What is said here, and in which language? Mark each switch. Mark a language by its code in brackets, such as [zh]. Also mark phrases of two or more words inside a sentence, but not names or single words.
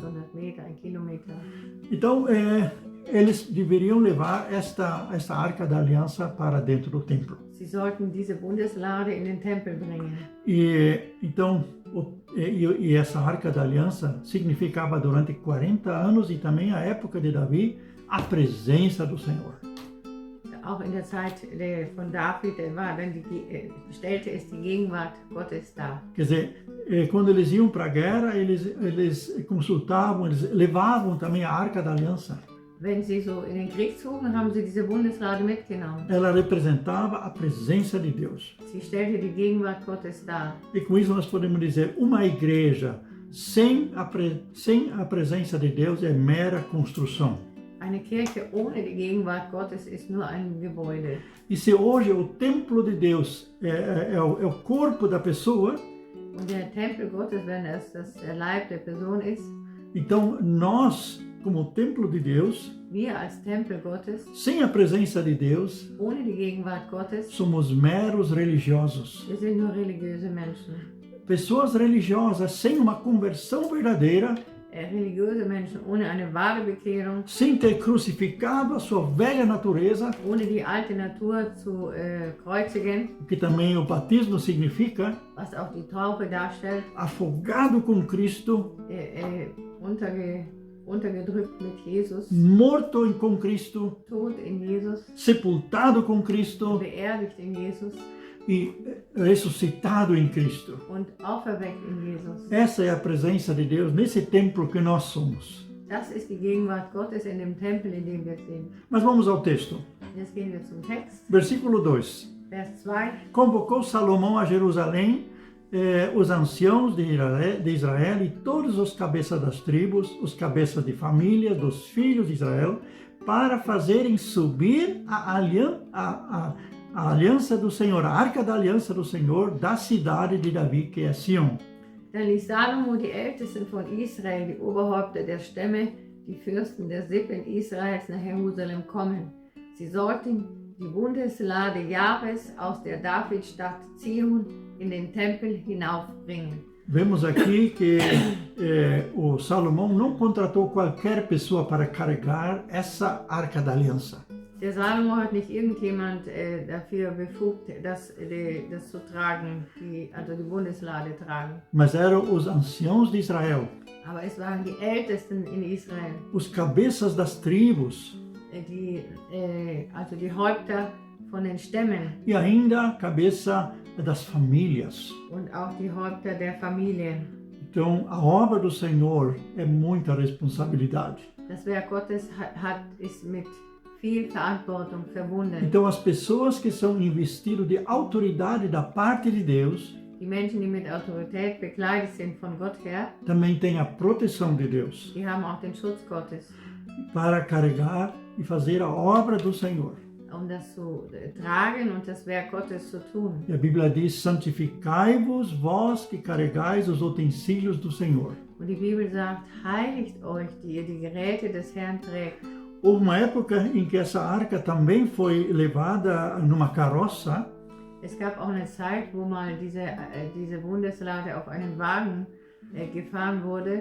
[de] 800 Meter, 1 Kilometer. [pt] Então, eles deveriam levar esta Arca da Aliança para dentro do templo. [de] Sie sollten diese Bundeslade in den Tempel bringen. [pt] E então, essa Arca da Aliança significava durante 40 anos e também a época de Davi a presença do Senhor. [de] Auch in der Zeit von David stellte es die Gegenwart Gottes dar. [pt] Quer dizer, quando eles iam para a guerra, eles consultavam, eles levavam também a Arca da Aliança. [de] Wenn sie so in den Krieg zogen, haben sie diese Bundeslade mitgenommen. [pt] Ela representava a presença de Deus. [de] Sie stellte die Gegenwart Gottes dar. [pt] E com isso nós podemos dizer, uma igreja sem a presença de Deus é mera construção. [de] Eine Kirche ohne die Gegenwart Gottes ist nur ein Gebäude. [pt] E se hoje o templo de Deus é o corpo da pessoa, [de] Und der Tempel Gottes, wenn es das Leib der Person ist, [pt] então nós, como templo de Deus, [de] wir als Tempel Gottes, [pt] sem a presença de Deus, [de] ohne die Gegenwart Gottes, [pt] somos meros religiosos. [de] wir sind nur religiöse Menschen. [pt] Pessoas religiosas sem uma conversão verdadeira, [de] Religiöse Menschen ohne eine wahre Bekehrung, [pt] sem ter crucificado a sua velha natureza, [de] ohne die alte Natur zu kreuzigen, [pt] que também o batismo significa, [de] was auch die Taufe darstellt, [pt] afogado com Cristo, [de] untergedrückt mit Jesus, [pt] morto com Cristo, [de] tot in Jesus, [pt] sepultado com Cristo [de] beerdigt in Jesus [pt] e ressuscitado em Cristo. [de] und auferweckt in Jesus. [pt] Essa é a presença de Deus nesse templo que nós somos. [de] Das ist die Gegenwart Gottes in dem Tempel, in dem wir sind. [pt] Mas vamos ao texto. [de] Jetzt gehen wir zum Text, [pt] Versículo 2. [de] Vers 2. [pt] Convocou Salomão a Jerusalém os anciãos de Israel e todos os cabeças das tribos, os cabeças de família dos filhos de Israel, para fazerem subir a aliança do Senhor, a arca da aliança do Senhor, da cidade de Davi, que é Sião. [de] Dann ließ Salomo die Ältesten von Israel, die Oberhäupter der Stämme, die Fürsten der Sippen Israels nach Jerusalem kommen. Sie sollten die Bundeslade Jahres aus der Davidstadt Zion in den Tempel hinaufbringen. [pt] Vemos aqui que o Salomão não contratou qualquer pessoa para carregar essa arca da aliança. [de] Der Salomo hat nicht irgendjemand dafür befugt, das zu tragen, die Bundeslade tragen. [pt] Mas eram os anciãos de Israel, [de] Aber es waren die Ältesten in Israel, [pt] os cabeças das tribos, [de] also die Häupter von den Stämmen [pt] e ainda a cabeça das famílias. [de] und auch die Häupter der Familien. [pt] Então, a obra do Senhor é muita responsabilidade. [de] Das Werk Gottes ist mit viel Verantwortung verbunden. [pt] Então, as pessoas que são investidas de autoridade da parte de Deus [de] Die Menschen, die mit Autorität bekleidet sind von Gott her, [pt] também têm a proteção de Deus [de] die haben auch den Schutz Gottes, [pt] para carregar e fazer a obra do Senhor. [de] das zu tragen und das Werk Gottes zu tun. [pt] E a Bíblia diz: santificai-vos vós que carregais os utensílios do Senhor. [de] Und die Bibel sagt, heiligt euch, die ihr die Geräte des Herrn trägt. [pt] Houve uma época em que essa arca também foi levada numa carroça. [de] Es gab auch eine Zeit, wo mal diese Bundeslade auf einen Wagen gefahren wurde.